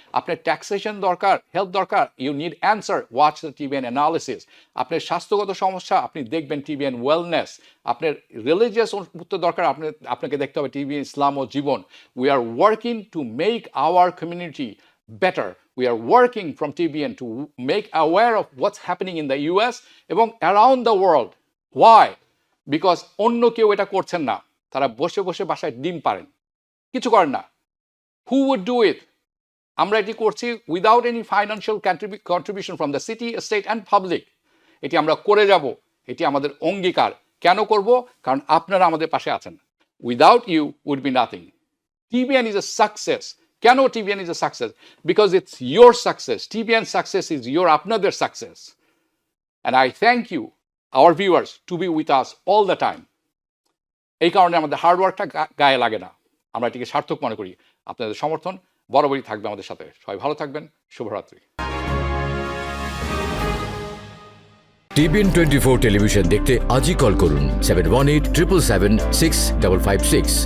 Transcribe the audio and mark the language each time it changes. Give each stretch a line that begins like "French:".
Bangla: আপনার ট্যাক্সেশন দরকার, হেল্প দরকার,
English: You need answer, watch the TBN analysis.
Bangla: আপনার স্বাস্থ্যগত সমস্যা, আপনি দেখবেন TBN ওয়েলনেস। আপনার রিলিজিয়াস উত্তর দরকার, আপনাকে দেখতে হবে TBN Islam O Jibon.
English: We are working to make our community better. We are working from TBN to make aware of what's happening in the US
Bangla: এবং
English: around the world. Why? Because
Bangla: অন্য কেউ এটা করছেন না, তারা বসে বসে বাসায় ডিম পারেন, কিছু করেন না।
English: Who would do it?
Bangla: আমরা এটি করছি
English: Without any financial contribution from the city, state and public.
Bangla: এটি আমরা করে যাব, এটি আমাদের অঙ্গীকার। কেন করব? কারণ আপনারা আমাদের পাশে আছেন।
English: Without you would be nothing. TBN is a success.
Bangla: কেন
English: TBN is a success? Because it's your success. TBN success is your
Bangla: আপনাদের
English: success. And I thank you, our viewers, to be with us all the time.
Bangla: এই কারণে আমাদের হার্ডওয়ার্কটা গায়ে লাগে না, আমরা এটিকে সার্থক মনে করি। আপনাদের সমর্থন বরাবরই থাকবে আমাদের সাথে। সবাই ভালো থাকবেন, শুভরাত্রি। TBN24 টেলিভিশন দেখতে আজই কল করুন 7187776556।